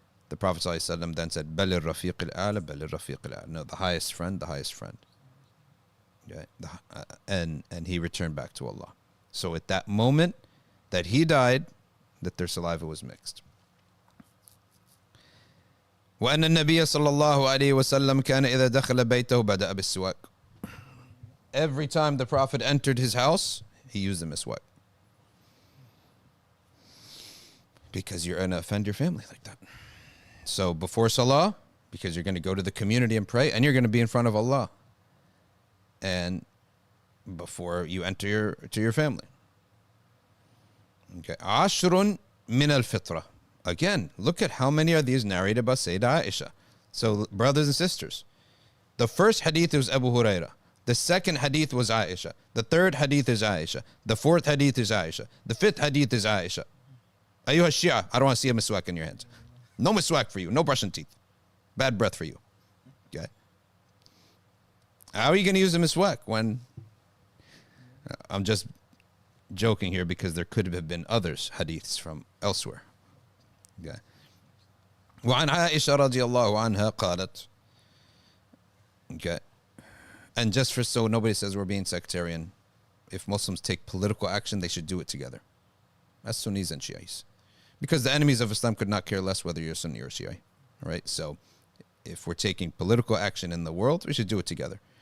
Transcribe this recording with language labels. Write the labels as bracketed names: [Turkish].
[English] The Prophet ﷺ then said, [Arabic] Bal al-Rafiq al-A'la, Bal al-Rafiq al-A'la. [English] No, the highest friend, the highest friend. Okay. And he returned back to Allah. So at that moment that he died, that their saliva was mixed. [Arabic] وأن النبي صلى الله عليه وسلم كان إذا دخل بيته بدأ بالسواك. [English] Every time the Prophet entered his house, he used the miswak. Because you're going to offend your family like that. So before Salah, because you're going to go to the community and pray, and you're going to be in front of Allah. And before you enter to your family. Okay. [Arabic] Ashrun min al-fitra. [English] Again, look at how many are these narrated by Sayyidah Aisha. So, brothers and sisters, the first hadith was Abu Huraira. The second hadith was Aisha. The third hadith is Aisha. The fourth hadith is Aisha. The fifth hadith is Aisha. Ayyuha Shia, I don't want to see a miswak in your hands. No miswak for you. No brushing teeth. Bad breath for you. Okay. How are you going to use the miswak when... I'm just joking here because there could have been others hadiths from elsewhere. Okay. [Arabic] وعن عائشة رضي الله عنها قالت. [English] Okay. And just for so nobody says we're being sectarian, if Muslims take political action, they should do it together. That's Sunnis and Shiites. Because the enemies of Islam could not care less whether you're Sunni or Shia. Right? So if we're taking political action in the world, we should do it together.